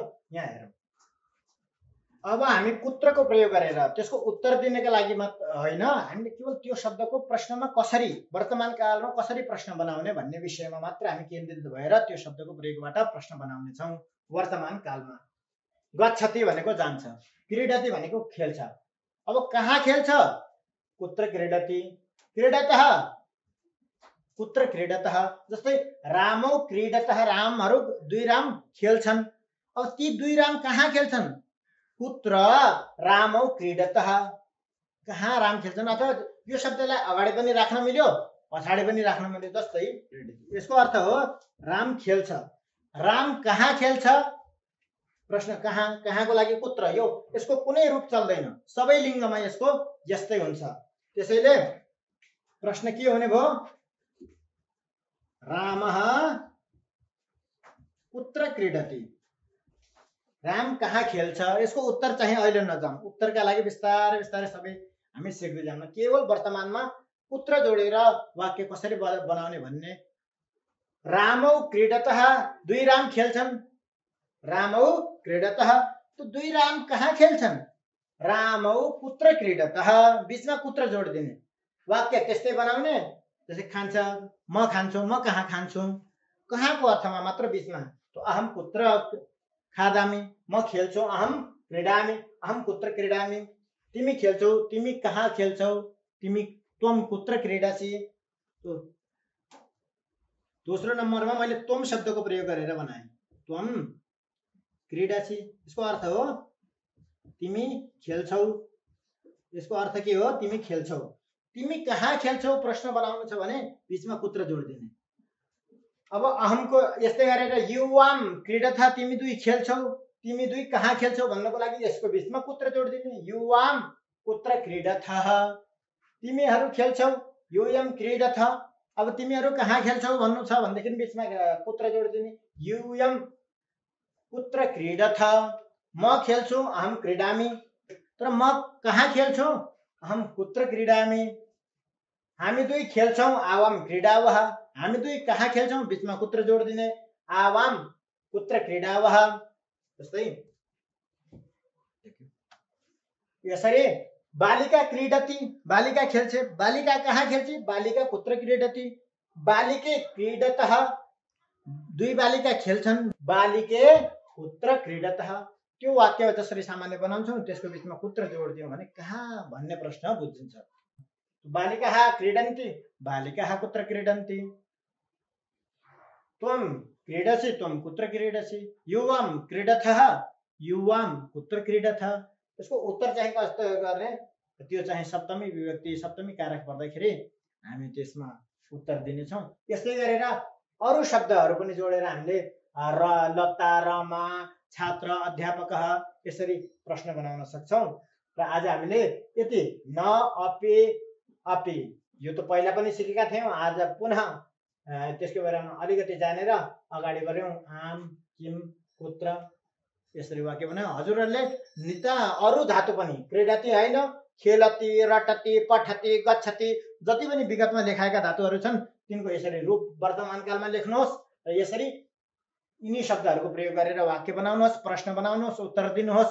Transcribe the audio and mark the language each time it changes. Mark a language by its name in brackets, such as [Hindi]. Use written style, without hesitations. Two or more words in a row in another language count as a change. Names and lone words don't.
[Nepali] यहाँ हेरौँ, अब हामी कुत्रको प्रयोग गरेर त्यसको उत्तर दिनका लागि मात्र होइन, हामीले केवल त्यो शब्दको प्रश्नमा कसरी वर्तमान कालमा कसरी प्रश्न बनाउने भन्ने विषयमा मात्र हामी केन्द्रित भएर त्यो शब्दको प्रयोगबाट प्रश्न बनाउने छौँ। वर्तमान कालमा गच्छति भनेको जान्छ, क्रीडति भनेको खेल्छ। अब कहाँ खेल्छ, [Sanskrit] कुत्र क्रीडति, क्रीडतः कुत्र क्रीडतः। [Nepali] जस्तै [Sanskrit] रामौ क्रीडतः, [Nepali] रामहरू दुई राम खेल्छन्। अब ती दुई राम कहाँ खेल्छन्, [Sanskrit] कुत्र रामौ क्रीडतः, [Nepali] कहाँ राम खेल्छन्। अथवा यो शब्दलाई अगाडि पनि राख्न मिल्यो पछाडि पनि राख्न मिल्यो। जस्तै यसको अर्थ हो राम खेल्छ, राम कहाँ खेल्छ, प्रश्न कहाँ, कहाँको लागि कुत्र, यो यसको कुनै रूप चल्दैन, सबै लिङ्गमा यसको यस्तै हुन्छ। त्यसैले प्रश्न के हुने भयो, [Sanskrit] रामः कुत्र क्रीडति, [Nepali] राम कहाँ खेल्छ। यसको उत्तर चाहिँ अहिले नजाउँ, उत्तरका लागि बिस्तारै बिस्तारै सबै हामी सिक्दै जाऊँ। केवल वर्तमानमा कुत्र जोडेर वाक्य कसरी बनाउने भन्ने। [Sanskrit] रामौ क्रीडतः, [Nepali] दुई राम खेल्छन्, [Sanskrit] रामौ क्रीडतः, [Nepali] तो दुई राम कहाँ खेल्छन्, [Sanskrit] रामौ कुत्र क्रीडतः, [Nepali] बीचमा कुत्र जोड दिने, वाक्य त्यस्तै बनाउने। जस्तै खान्छ, म खान्छु, म कहाँ खान्छु, कहाँको अर्थमा मात्र बीचमा। [Sanskrit] तो अहम कुत्र खादामि, [Nepali] म खेल्छु, [Sanskrit] अहम क्रीडामि, अहम कुत्र क्रीडामि। [Nepali] तिमी खेल्छौ, तिमी कहाँ खेल्छौ, तिमी [Sanskrit] त्वम कुत्र क्रीडासी। [Nepali] तो दोस्रो नम्बरमा मैले त्वम शब्दको प्रयोग गरेर बनाएँ, [Sanskrit] त्वम क्रीडासी। [Nepali] यसको अर्थ हो तिमी खेल्छौ, यसको अर्थ के हो, तिमी खेल्छौ। तिमी कहाँ खेल्छौ प्रश्न बनाउनु छ भने बीचमा कुत्र जोड दिने। अब अहमको यस्तै गरेर [Sanskrit] युवाम क्रीडथ, [Nepali] तिमी दुई खेल्छौ, तिमी दुई कहाँ खेल्छौ भन्नको लागि यसको बीचमा कुत्र जोड दिने, [Sanskrit] युवाम कुत्र क्रीडथः, [Nepali] तिमीहरू खेल्छौ, [Sanskrit] युयम क्रीडथ। [Nepali] अब तिमीहरू कहाँ खेल्छौ भन्नु छ भनेदेखि बीचमा कुत्र जोड दिने, [Sanskrit] युयम कुत्र क्रीडथ, [Nepali] म खेल्छु, [Sanskrit] अहम क्रीडामि, [Nepali] तर म कहाँ खेल्छु, [Sanskrit] अहम कुत्र क्रीडामि। [Nepali] हामी दुई खेल्छौँ, [Sanskrit] आवाम क्रीडावः, [Nepali] हामी दुई कहाँ खेल्छौँ, बीचमा कुत्र जोड दिने, [Sanskrit] आवाम कुत्र क्रीडावः। [Nepali] जस्तै यसरी [Sanskrit] बालिका क्रीडति, [Nepali] बालिका खेल्छे, बालिका कहाँ खेल्छे, [Sanskrit] बालिका कुत्र क्रीडति, बालिके क्रीडतः, [Nepali] दुई बालिका खेल्छन्, [Sanskrit] बालिके कुत्र क्रीडतः। [Nepali] त्यो वाक्य जसरी सामान्य बनाउँछौँ त्यसको बीचमा कुत्र जोड दियौँ भने कहाँ भन्ने प्रश्न बुझिन्छ। [Sanskrit] बालिकाः क्रीडन्ति, बालिकाः कुत्र क्रीडन्ति, त्वं क्रीडसि, त्वं कुत्र क्रीडसि, युवाम क्रीडथः, युवाम कुत्र क्रीडथ। [Nepali] यसको उत्तर चाहिँ कस्तो गर्ने, त्यो चाहिँ सप्तमी विभक्ति सप्तमी कारक पर्दाखेरि हामी त्यसमा उत्तर दिनेछौँ। यस्तै गरेर अरू शब्दहरू पनि जोडेर हामीले र, लता, रमा, छात्र, अध्यापक यसरी प्रश्न बनाउन सक्छौँ। र आज हामीले यति न अपि अपि यो त पहिला पनि सिकेका थियौँ। आज पुनः त्यसको बारेमा अलिकति जानेर अगाडि बढ्यौँ। आम, किम, कुत्र यसरी वाक्य बनायौँ। हजुरहरूले नित अरू धातु पनि क्रीडति होइन, खेलति, रटति, पठति, गच्छति जति पनि विगतमा लेखाएका धातुहरू छन् तिनको यसरी रूप वर्तमान कालमा लेख्नुहोस् र यसरी यिनी शब्दहरूको प्रयोग गरेर वाक्य बनाउनुहोस्, प्रश्न बनाउनुहोस्, उत्तर दिनुहोस्।